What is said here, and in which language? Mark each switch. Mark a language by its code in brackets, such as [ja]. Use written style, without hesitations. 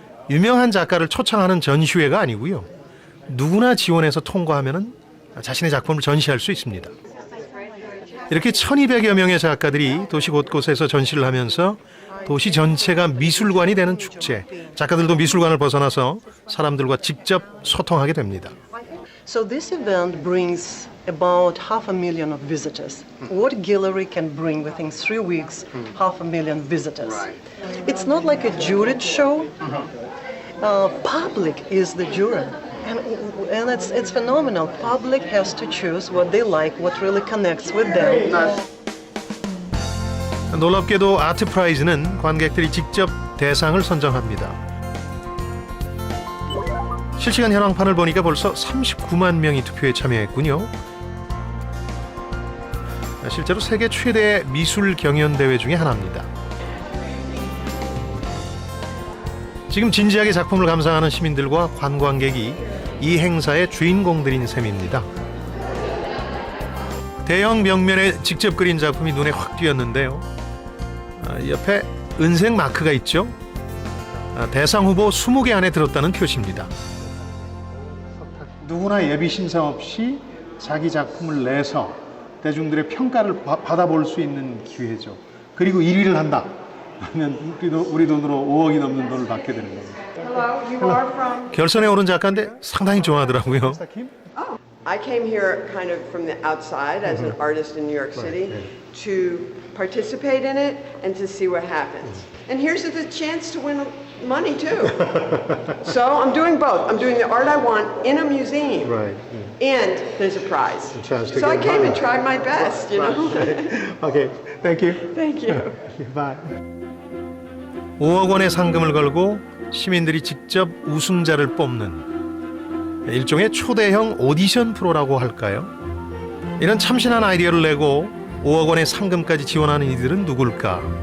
[ko] 유명한 작가를 초청하는 전시회가 아니고요. 누구나 지원해서 통과하면 자신의 작품을 전시할 수 있습니다. 이렇게 1200여 명의 작가들이 도시 곳곳에서 전시를 하면서 도시 전체가 미술관이 되는 축제. 작가들도 미술관을 벗어나서 사람들과 직접 소통하게 됩니다. [en] So this event brings about 500,000 of visitors. What gallery can bring within 3 weeks 500,000 visitors? It's not like a juried show. Public is the jury. And it's phenomenal. Public has to choose what they like, what really connects with them. [ko] 놀랍게도 아트 프라이즈는 관객들이 직접 대상을 선정합니다. 실시간 현황판을 보니까 벌써 39만 명이 투표에 참여했군요. 실제로 세계 최대 미술 경연 대회 중에 하나입니다. 지금 진지하게 작품을 감상하는 시민들과 관광객이 이 행사의 주인공들인 셈입니다. 대형 벽면에 직접 그린 작품이 눈에 확 띄었는데요. 옆에 은색 마크가 있죠. 대상 후보 20개 안에 들었다는 표시입니다. 누구나 예비 심사 없이 자기 작품을 내서 대중들의 평가를 받아볼 수 있는 기회죠. 그리고 1위를 한다 하면 우리 돈으로 5억이 넘는 돈을 받게 되는 겁니다. 결선에 오른 작가인데 상당히 좋아하더라고요. [en] I came here kind of from the outside as an artist in New York City to participate in it and to see what happens. And here's the chance to win money too. So I'm doing both. I'm doing the art I want in a museum. Right. And there's a prize. So I came and tried my best, you know. Okay. Thank you. Thank you. Bye. [ko] 5억 원의 상금을 걸고 시민들이 직접 우승자를 뽑는 일종의 초대형 오디션 프로라고 할까요? 이런 참신한 아이디어를 내고 5억 원의 상금까지 지원하는 이들은 누굴까?